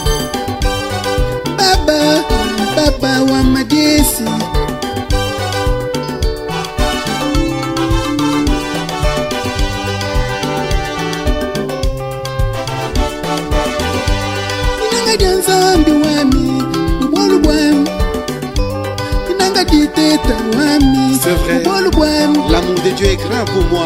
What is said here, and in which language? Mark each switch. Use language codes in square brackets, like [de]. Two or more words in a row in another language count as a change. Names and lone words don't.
[lu] Baba, Baba wa majeshi, inanga janzambi wami, ubolu bwami, inanga diteta wami, ubolu bwami. [fr] L'amour de Dieu est grand pour moi.